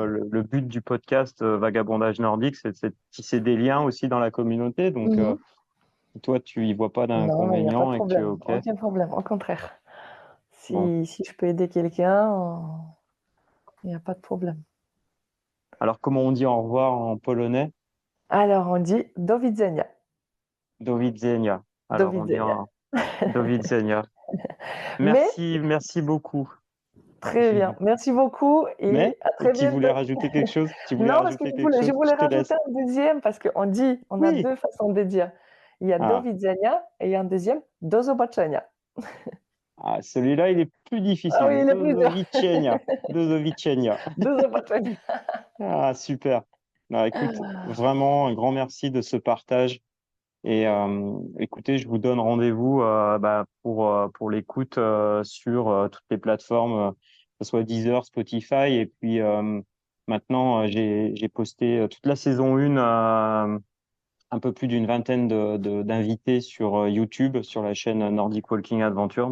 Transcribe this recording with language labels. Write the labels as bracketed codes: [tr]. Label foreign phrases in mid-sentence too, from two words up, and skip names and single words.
[fr] le but du podcast Vagabondage nordique, c'est de tisser des liens aussi dans la communauté. Donc Mmh mh. toi, tu y vois pas Non, mais il y a pas de d'inconvénient et que tu es problème, OK. aucun problème, au contraire. Bon. Si je peux aider quelqu'un, il n'y a pas de problème. Alors, comment on dit au revoir en polonais? Alors, on dit [pl] do widzenia. Do widzenia. Do [fr] Alors, on dit [pl] widzenia. do widzenia. [fr] Mais Merci beaucoup. très bien. Merci beaucoup Mais, et à très tu voulais bientôt. rajouter quelque chose? Tu voulais Non, parce que rajouter quelque je chose? voulais Je te rajouter laisse. un deuxième parce on a Oui. deux façons de dire. Il y a do Ah, widzenia et il y a un deuxième [pl] do zobaczenia. [fr] celui-là, il est plus Ah oui, difficile. il est [pl] Do [fr] plus dur. [pl] widzenia. Do widzenia. Do zobaczenia. [fr] Ah, super. Bah, écoute, vraiment, un grand merci de ce partage. Et écoutez, je vous donne rendez-vous pour l'écoute sur toutes les plateformes, que ce soit Deezer, Spotify. Et puis maintenant, j'ai posté toute la saison 1, un peu plus d'une vingtaine d'invités sur YouTube, sur la chaîne Nordic Walking Adventure.